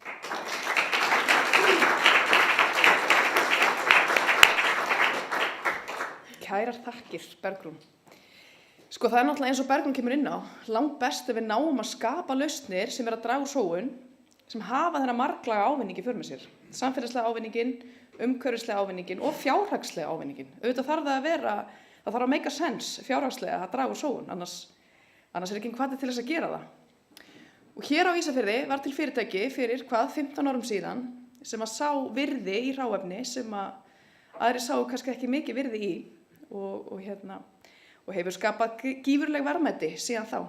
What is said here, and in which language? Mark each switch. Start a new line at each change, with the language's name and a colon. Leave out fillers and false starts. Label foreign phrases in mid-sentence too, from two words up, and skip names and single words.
Icelandic: Kærar þakkir, Bergrún. Sko það er náttúrulega eins og Bergrún kemur inn á, langt best ef við náum að skapa lausnir sem að draga úr sóun, sem hafa þennan marglaga ávinningi fyrir með sér. Samfélagslega ávinningin, umhverfislega ávinningin og fjárhagslega ávinningin. Auðvitað þarf það þarf að
English: make a sense
Icelandic: fjárhagslega að draga úr sóun, annars er ekki hvati til þess að gera það. Og hér á Ísafirði var til fyrirtæki fyrir 15 árum síðan sem að sá virði í hráefni sem að aðrir sáu kannski ekki mikið virði í og hefur skapað gífurleg verðmæti síðan þá.